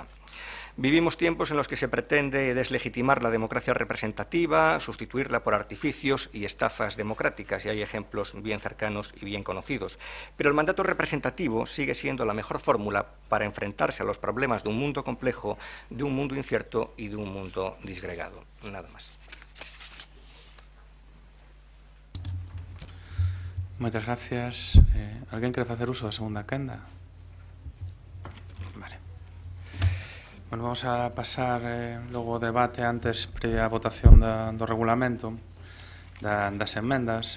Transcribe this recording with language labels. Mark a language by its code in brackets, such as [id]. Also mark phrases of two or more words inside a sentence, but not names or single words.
[es] Vivimos tiempos en los que se pretende deslegitimar la democracia representativa, sustituirla por artificios y estafas democráticas, y hay ejemplos bien cercanos y bien conocidos. Pero el mandato representativo sigue siendo la mejor fórmula para enfrentarse a los problemas de un mundo complejo, de un mundo incierto y de un mundo disgregado. Nada más. [gl] Moitas gracias. Alguén quere facer uso da segunda quenda? Vale. Bueno, vamos a pasar logo o debate antes previa a votación do regulamento das enmendas.